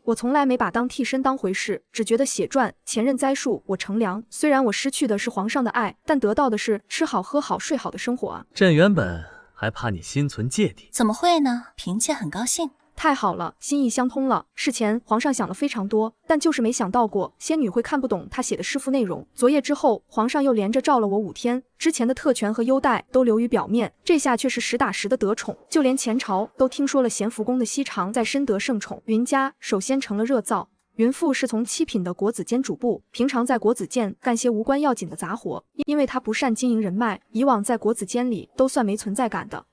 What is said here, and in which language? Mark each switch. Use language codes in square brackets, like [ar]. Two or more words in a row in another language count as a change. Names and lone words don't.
[zh] 我從來沒把當替身當回事，只覺得寫傳前任栽樹，我乘涼。雖然我失去的是皇上的愛，但得到的是吃好喝好睡好的生活啊。朕原本還怕你心存芥蒂。怎麼會呢？嫔妾很高興。太好了，心意相通了。事前皇上想了非常多，但就是沒想到過仙女會看不懂他寫的詩賦內容。昨夜之後，皇上又連着召了我5天，之前的特權和優待都流於表面，這下卻是實打實的得寵。就連前朝都聽說了咸福宮的熹常在深得聖寵，雲家首先成了熱灶。雲父是從7品的國子監主簿，平常在國子監幹些無關要緊的雜活，因為他不善經營人脈，以往在國子監裡都算沒存在感的。